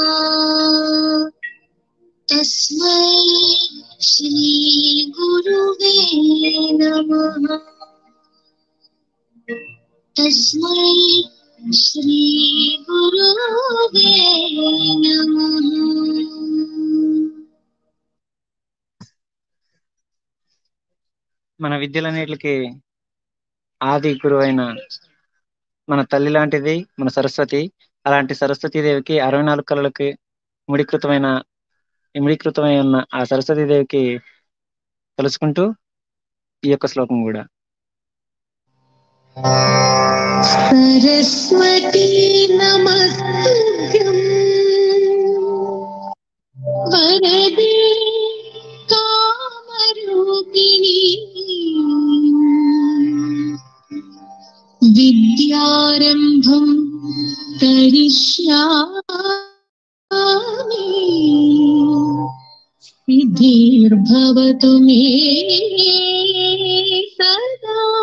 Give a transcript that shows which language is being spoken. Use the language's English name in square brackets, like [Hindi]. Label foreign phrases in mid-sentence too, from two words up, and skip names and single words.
[Sanskrit] तस्मै श्री गुरुवे नमः। तस्मै श्री गुरुवे नमः। [Telugu] మన విద్యలన్నిటికి ఆది గురువు అయిన మన తల్లి లాంటిది మన సరస్వతి. అలాంటి సరస్వతీదేవికి 64 కళలకి ఇమిడీకృతమై ఉన్న ఆ సరస్వతీదేవికి తెలుసుకుంటూ ఈ యొక్క శ్లోకం కూడా. [Sanskrit] सरस्वती नमस्तुभ्यं वरदे कामरूपिणी विद्यारम्भं करिष्यामि सिद्धिर्भवतु मे सदा।